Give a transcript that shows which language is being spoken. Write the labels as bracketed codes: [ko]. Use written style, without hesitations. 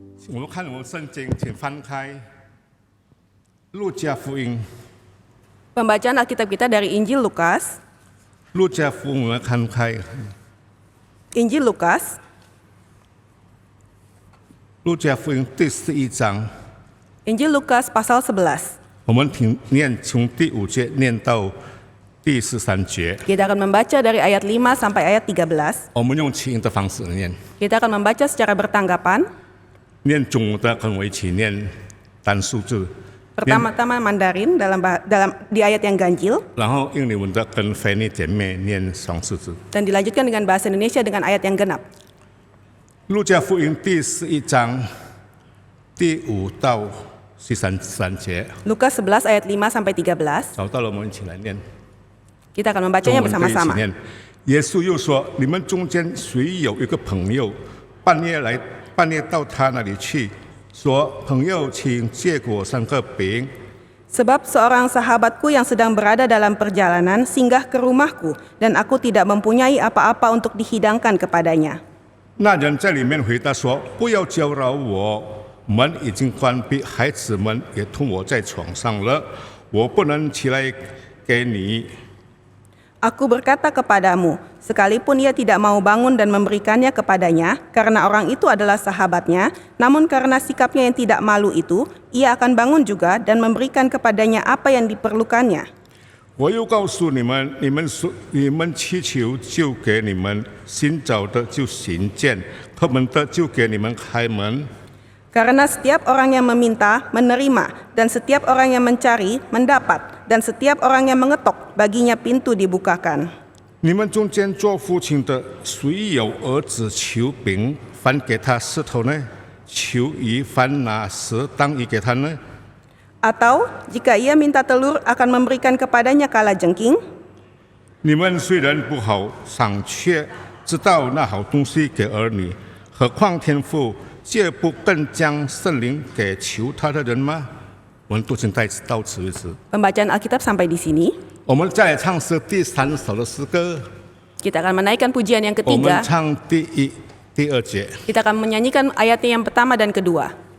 [zh] 我们看我们圣经，请翻开路加福音。 [id] Pembacaan Alkitab kita dari Injil Lukas. [zh] 路加福音我们看开。 [id] Injil Lukas. [zh] 路加福音第11章， [id] Injil Lukas pasal 11. [zh] 我们念从第5节念到第13节。 [id] Kita akan membaca dari ayat 5 sampai ayat 13. [zh] 我们用起音的方式念， [id] Kita akan membaca secara bertanggapan. [zh] 念中文的跟我一起念单数字， [id] Pertama-tama Mandarin di ayat yang ganjil [zh] 然后英文的跟菲尼姐妹念双数字。 [id] dan dilanjutkan dengan bahasa Indonesia dengan ayat yang genap. [zh] 路加福音第11章第5到13节， [id] Lukas 11 ayat 5 sampai 13. [zh] 找到了，我们一起来念。 [id] Kita akan membacanya [zh] 中文可以一起 [id] bersama-sama. [zh] 念。耶稣又说：“你们中间谁有一个朋友，半夜到他那里去，说：朋友，请借我3个饼。 [id] Sebab seorang sahabatku yang sedang berada dalam perjalanan singgah ke rumahku dan aku tidak mempunyai apa-apa untuk dihidangkan kepadanya. [zh] 那人在里面回答说：不要搅扰我，门已经关闭，孩子们也同我在床上了，我不能起来给你。 [id] Aku berkata kepadamu, sekalipun ia tidak mau bangun dan memberikannya kepadanya, karena orang itu adalah sahabatnya, namun karena sikapnya yang tidak malu itu, ia akan bangun juga dan memberikan kepadanya apa yang diperlukannya. [zh] 我又告诉你们，你们祈求就给你们，寻找的就寻见，叩门的就给你们开门。 [id] Karena setiap orang yang meminta, menerima, dan setiap orang yang mencari, mendapat, dan setiap orang yang mengetok, baginya pintu dibukakan. [zh] 你们中间做父亲的，谁有儿子求饼，反给他石头呢？求鱼，反拿蛇当鱼给他呢？ [id] Atau jika ia minta telur akan memberikan kepadanya kalajengking? [zh] 你们虽然不好，尚且知道那好东西给儿女，何况天父却不更将圣灵给求他的人吗？我们读经到此为止。 [id] Pembacaan Alkitab sampai di sini. [zh] 我们再来唱诗第3首的诗歌， [id] Kita akan menaikkan pujian yang [zh] 我们 [id] ketiga. [zh] 唱第1、第2节。 [id] Kita akan menyanyikan ayatnya yang pertama dan kedua.